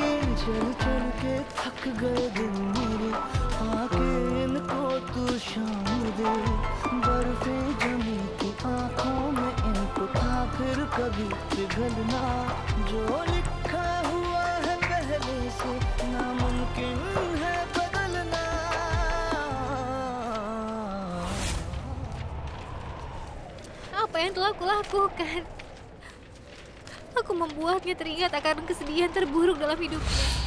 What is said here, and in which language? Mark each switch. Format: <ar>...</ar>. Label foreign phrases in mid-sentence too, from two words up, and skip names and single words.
<hi>चल चल के थक गए दिन मेरे, आके इनको तू शाम दे। बर्फें जमी थी आँखों में, इनको था फिर कभी पिघलना। जो लिखा हुआ है पहले से नामुमकिन है बदलना।</hi> <id>Apa yang telah kulakukan? Aku membuatnya teringat akan kesedihan terburuk dalam hidupnya.</id>